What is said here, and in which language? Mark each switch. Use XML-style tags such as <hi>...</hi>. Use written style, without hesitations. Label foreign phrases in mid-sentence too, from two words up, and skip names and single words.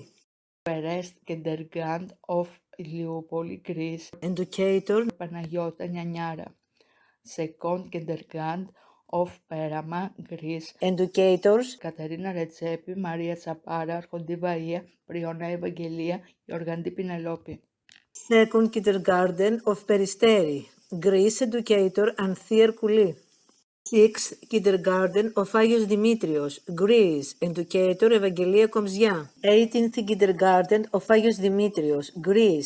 <en>Perest Kindergarten of Iliopoli, Greece. Educator Παναγιώτα Νιανιάρα. Second Kindergarten of Pérama, Greece. Educators Κατερίνα Ρετσέπη, Μαρία Τσαπάρα, Αρχοντή Βαΐα, Πριώνα Ευαγγελία, Γιοργαντή Πινελόπη. Second Kindergarten of Peristeri, Greece. Educator Anthea Kouli. 6th Kindergarten of Agios Dimitrios, Greece. Educator Evangelia Komzia. 18th Kindergarten of Agios Dimitrios, Greece.</en>